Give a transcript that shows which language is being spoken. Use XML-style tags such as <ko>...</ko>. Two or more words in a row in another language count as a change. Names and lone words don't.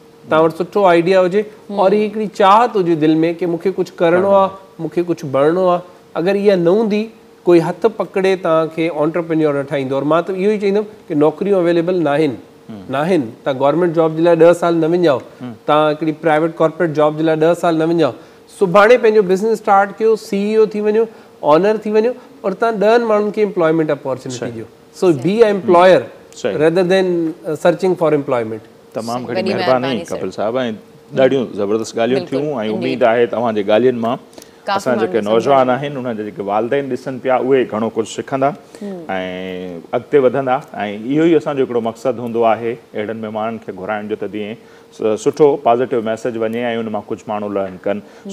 <sd>तव्हां वटि सुठो आइडिया हुजे और ही हिकिड़ी चाहत हुजे दिलि में कि मूंखे कुझु करिणो आहे, मूंखे कुझु बणिणो आहे, अगरि इहा न हूंदी, कोई हथ पकड़े तव्हांखे ऑन्टरप्रेन्योर न ठाहींदो। और मां त इहो ई चईंदुमि कि नौकरियूं अवेलेबल न आहिनि, तव्हां</sd> <en>government job</en> <sd>जे लाइ 10 साल न विञाओ, तव्हां हिकिड़ी</sd> <en>private corporate job</en> <sd>जे लाइ 10 साल न विञाओ, सुभाणे पंहिंजो</sd> <en>business start</en> <sd>कयो, CEO थी वञो, ऑनर थी वञो और तव्हां 10 माण्हुनि खे</sd> <en>employment opportunity</en> <sd>ॾियो।</sd> <en>so be a employer rather than searching for employment.</en> <sd>तमामु घणी वॾी महिरबानी महिरबानी, सर। कपिल साहब ऐं ॾाढियूं ज़बरदस्त ॻाल्हियूं बिल्कुलु, थियूं ऐं indeed। उमेद आहे तव्हांजे ॻाल्हियुनि मां काफ़ी असां जेके माण्हू नौजवान आहिनि उन्हनि जा जेके वालदेन ॾिसनि पिया उहे घणो कुझु सिखंदा ऐं अॻिते वधंदा ऐं इहो ई असांजो हिकिड़ो मक़सदु हूंदो आहे अहिड़नि महिमाननि खे घुराइण जो त जीअं सुठो</sd> <en>positive message</en> <sd>वञे ऐं उन मां कुझु माण्हू लर्न कनि।</sd>